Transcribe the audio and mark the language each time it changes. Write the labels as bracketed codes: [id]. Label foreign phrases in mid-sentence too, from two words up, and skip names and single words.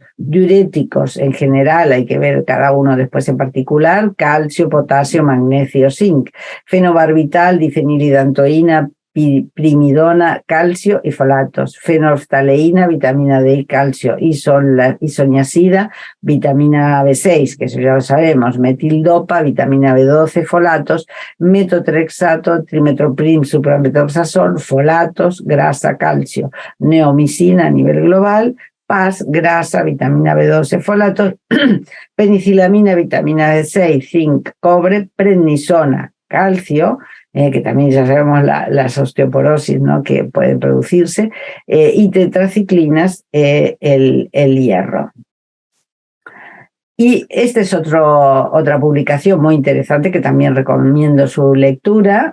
[es] Diuréticos, en general, hay que ver cada uno después en particular, calcio, potasio, magnesio, zinc. Fenobarbital, difenilidantoína, primidona, calcio y folatos. Fenolftaleína, vitamina D y calcio. Isoniazida, vitamina B6, que eso ya lo sabemos. Metildopa, vitamina B12, folatos. Metotrexato, trimetoprim, suprametoxazol, folatos, grasa, calcio. Neomicina a nivel global. PAS, grasa, vitamina B12, folatos. Penicilamina, vitamina B6, zinc, cobre. Prednisona, calcio, que también ya sabemos las osteoporosis, ¿no?, que pueden producirse, y tetraciclinas, el hierro. Y esta es otra publicación muy interesante que también recomiendo su lectura.